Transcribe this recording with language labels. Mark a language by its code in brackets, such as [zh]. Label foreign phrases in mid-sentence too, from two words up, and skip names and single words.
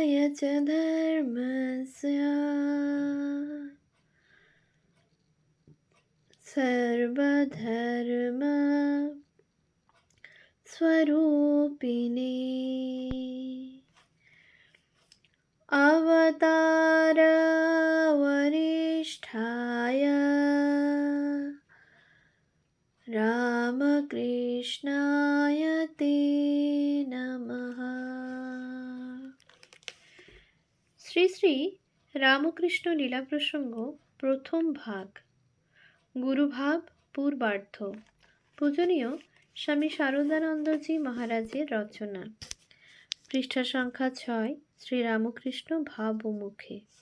[sa] च धर्मस्य सर्वधर्म स्वरूपिणे अवतार वरिष्ठाय रामकृष्णाय ते नमः। [bn] শ্রী শ্রী রামকৃষ্ণ লীলা প্রসঙ্গ প্রথম ভাগ, গুরুভাব পূর্বার্ধ। পূজনীয় স্বামী শারদানন্দজি মহারাজের রচনা। পৃষ্ঠা সংখ্যা 6। শ্রীরামকৃষ্ণ ভাব ও মুখে।